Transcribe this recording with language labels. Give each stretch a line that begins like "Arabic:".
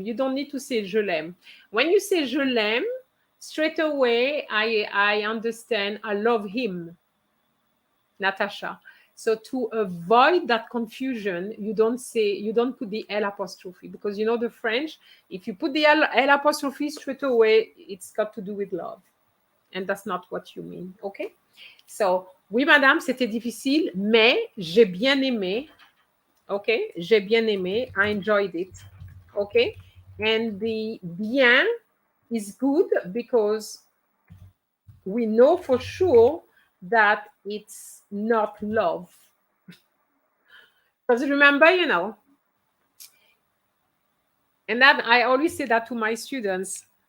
English: You don't need to say
French: je l'aime.
English: When you say je l'aime, straight away, I understand I love him, Natasha. So to avoid that confusion, you don't put the L apostrophe, because you know the French, if you put the L apostrophe straight away, it's got to do with love. And that's not what you mean, okay?
French: So, oui, madame, c'était difficile, mais j'ai bien aimé. Okay, j'ai bien aimé.
English: I enjoyed it. Okay, and the bien is good because we know for sure that it's not love. Because remember, you know, and that I always say that to my students.